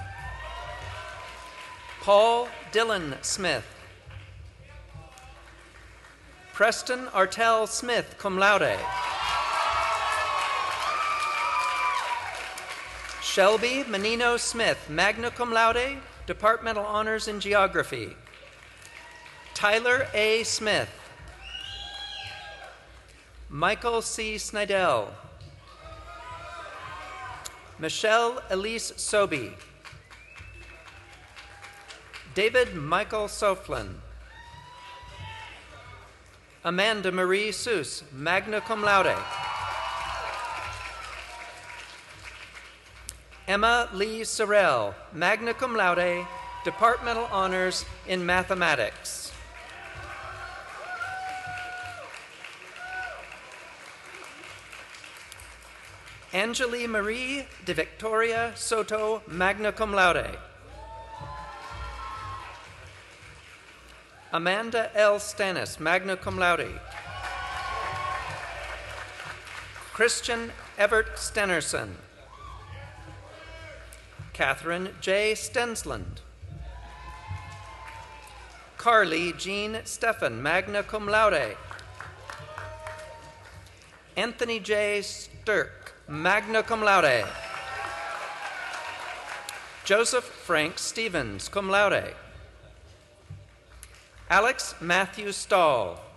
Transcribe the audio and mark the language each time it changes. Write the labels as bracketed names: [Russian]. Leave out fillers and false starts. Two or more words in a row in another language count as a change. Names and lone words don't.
[English] Paul Dylan Smith. Preston Artell Smith, [Latin] cum laude. [English] Shelby Menino Smith, [Latin] magna cum laude, [English] departmental honors in geography. Tyler A. Smith. Michael C. Snydell. Michelle Elise Sobey. David Michael Soflin. Amanda Marie Seuss, [Latin] magna cum laude. [English] Emma Lee Sorrell, [Latin] magna cum laude, [English] departmental honors in mathematics. Angeli Marie de Victoria Soto, [Latin] magna cum laude. [English] Amanda L. [Latin] Stannis, magna cum laude. [English] Christian Everett Stenerson. Catherine J. Stensland. Carly Jean Steffen, [Latin] magna cum laude. [English] Anthony J. Stirk, [Latin] magna cum laude. [English] Joseph Frank Stevens, [Latin] cum laude. [English] Alex Matthew Stahl.